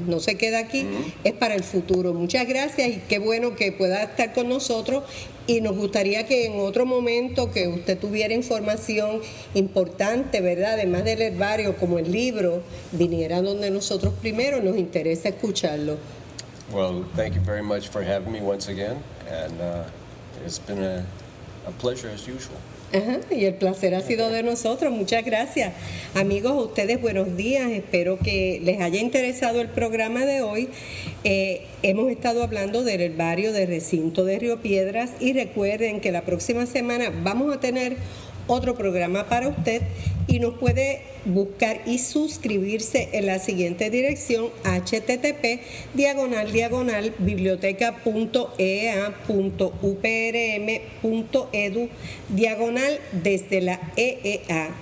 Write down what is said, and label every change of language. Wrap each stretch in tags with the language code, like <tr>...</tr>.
<es>No se queda aquí, es para el futuro. Muchas gracias y qué bueno que pueda estar con nosotros y nos gustaría que en otro momento que usted tuviera información importante, ¿verdad?, además del herbario como el libro, viniera donde nosotros primero, nos interesa escucharlo.</es> <en>Well, thank you very much for having me once again, and it's been a pleasure as usual.</en> <es>Ajá, y el placer ha sido de nosotros. Muchas gracias. Amigos, a ustedes buenos días. Espero que les haya interesado el programa de hoy. Hemos estado hablando del herbario del Recinto de Río Piedras y recuerden que la próxima semana vamos a tener otro programa para usted y nos puede buscar y suscribirse en la siguiente dirección: http://biblioteca.eea.uprm.edu/ desde la EEA.</es>